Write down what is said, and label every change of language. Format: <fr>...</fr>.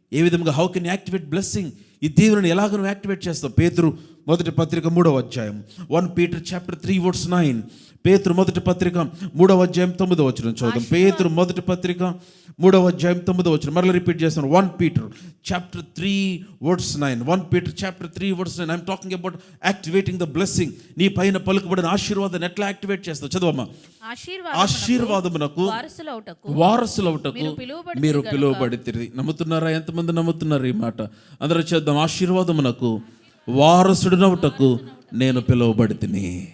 <te>ఏ విధంగా</te> <en>how can activate blessing,</en> <te>ఈ దీవెనను ఎలాగ నువ్వు యాక్టివేట్ చేస్తావు? పేతురు మొదటి పత్రిక 3వ అధ్యాయం 1 Peter chapter 3 verse 9. పేతురు మొదటి పత్రిక 3వ అధ్యాయం 9వ వచనం చదువుదాం. పేతురు మొదటి పత్రిక 3వ అధ్యాయం 9వ వచనం మరలా రిపీట్ చేస్తాను.</te> <en>1 Peter chapter 3 verse 9. 1 Peter chapter 3 verse 9. I'm talking about activating the blessing.</en> <te>నీ పైన పలుకుబడిన ఆశీర్వాదాన్ని ఎట్లా యాక్టివేట్ చేస్తావు? చదవమ్మా. ఆశీర్వాదమునకు వారసులవుటకు మీరు పిలువబడితిరి. నమ్ముతున్నారా? ఎంతమంది నమ్ముతున్నారు ఈ మాట? అందరూ చేద్దాం. ఆశీర్వాదమునకు వారసుడునవుటకు నేను పిలువబడితిని.</te>